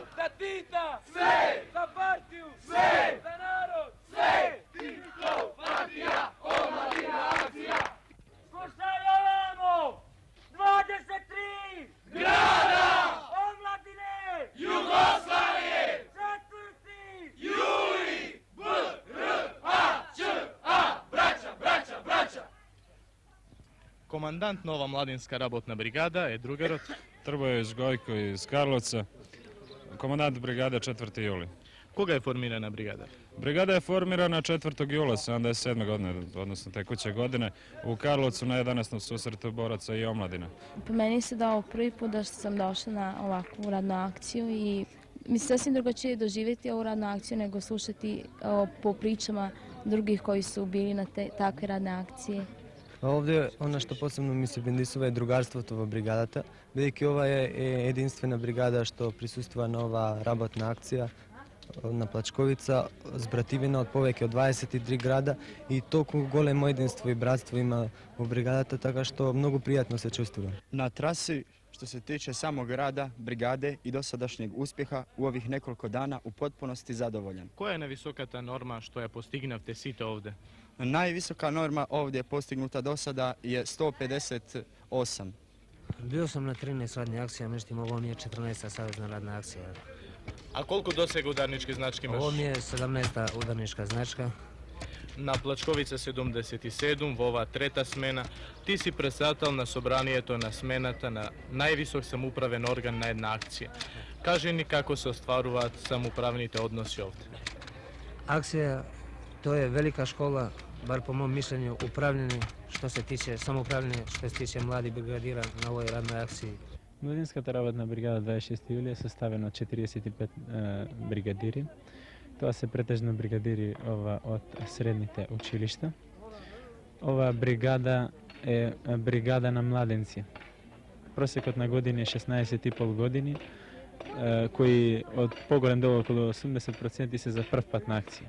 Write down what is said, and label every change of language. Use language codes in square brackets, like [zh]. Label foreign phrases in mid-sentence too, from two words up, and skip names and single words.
[sr] Za Tita! Sve! Za partiju! Sve! Za narod! Sve! Tito! Partija! Omladina akcija! Slušaj ovamo! 23! Grada! Omladine! Jugoslavije! 4. juli! [mk] Командант на ова младинска работна бригада е другарот Трбојевиќ Гојко [sr] из Карловца, [mk] командант бригада 4. јули. [sr] Koga je formirana brigada? Brigada je formirana 4. jula 77. godine, odnosno tekuće godine, u Karlovcu na 11. susretu boraca i omladine. Po meni se da ovo prvi put da sam došla na ovakvu radnu akciju i mislim sasvim drugačije doživjeti ovu radnu akciju nego slušati po pričama drugih koji su bili na takve radne akcije. Ovdje ono što posebno mi se bendisува je drugarstvo [mk] това бригадата, бидејќи ова е единствена бригада што присуствува на ова работна акција на Плачковица, збративина од повеќе од 23 града и толку големо единство и братство има во бригадата, така што многу пријатно се чувствувам. [sr] Na trasi, što se tiče samog rada, brigade i dosadašnjeg uspjeha u ovih nekoliko dana u potpunosti zadovoljan. [mk] Која е највисоката норма што е постигнавте сите овде? [sr] Najvisoka norma ovdje postignuta do sada je 158. Bio sam na 13 radnih akcija, međutim ovo mi je 14. savezna radna akcija. A koliko dosega udarničke značke imaš? Ovo mi je 17. udarnička značka. [mk] Na Плачковица 77, во ова трета смена, ти си председател на собранието на смената на највисок самоуправен орган на една акција. Кажи ни како се остваруваат самоуправните односи овде. Акција, [sr] to je velika škola, bar po mom mišljenju, upravljanje što se tiče, samoupravljanje što se tiče mladih brigadira na ovoj radnoj akciji. [mk] Младинската работна бригада 26 јули е составена од 45 бригадири. Тоа се претежно бригадири од средните училишта. Ова бригада е бригада на младенци. Просекот на години е 16,5 години, кои од поголем дел околу 80% се за прв пат на акција.